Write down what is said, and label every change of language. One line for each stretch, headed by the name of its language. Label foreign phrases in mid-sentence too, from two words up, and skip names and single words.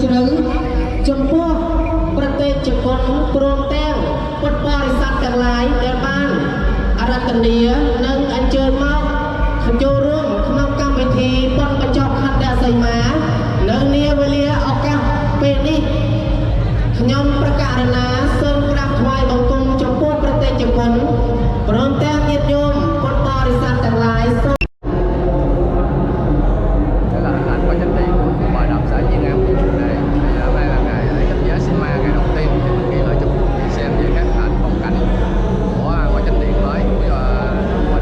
Khmer: ជ្រៅចំពោះប្រទេសជប៉ុនព្រមទាំងពុទ្ធបរិស័ទទាំងឡាយដែលបានអារាធនានិងអញ្ជើញមកចូលរួមក្នុងកម្មវិធីបុណ្យបញ្ចប់ខណ្ឌសីមានៅនាវេលាឱកាសពេលនេះខ្ញុំប្រកាសណាសូមក្រាបថ្វាយបង្គំចំពោះប្រទេសជប៉ុនព្រមទាំងញាតិញោមពុទ្ធបរិស័ទទាំងឡាយសូម
Vietnamese: Đây là hình ảnh của chánh điện của Bờ Đập xã Diên An đây hôm nay là ngày lễ cấp giá Sima ngày đầu tiên thì mình ghi lại chụp xem về các hình ảnh phong cảnh của chánh điện mới